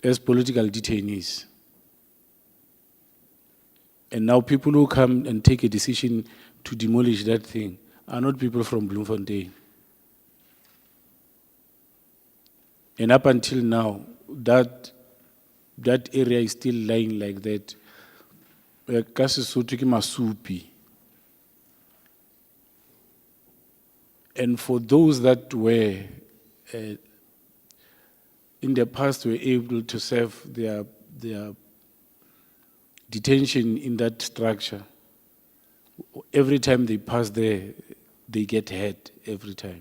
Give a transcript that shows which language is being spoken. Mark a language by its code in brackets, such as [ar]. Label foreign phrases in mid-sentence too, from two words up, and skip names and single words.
[en] as political detainees. And now people who come and take a decision to demolish that thing are not people from Bloemfontein. And up until now, that area is still lying like that. [st] Ka Sesotho ke masupi. [en] And for those that were in the past were able to serve their detention in that structure, every time they pass there, they get hurt every time.